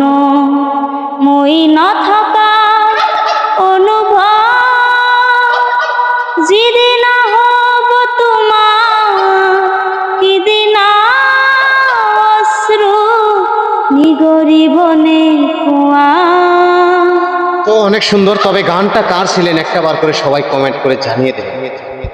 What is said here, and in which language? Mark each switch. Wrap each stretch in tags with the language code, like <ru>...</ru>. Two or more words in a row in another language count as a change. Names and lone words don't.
<as>মই নথকা অনুভৱ যিদিনা হ'ব তোমাৰ, সিদিনা অশ্রু নিগৰিবনে কোৱা।</as> <bn>তো অনেক সুন্দর, তবে গানটা কার ছিলেন একটা বার করে সবাই কমেন্ট করে জানিয়ে দেবেন।</bn>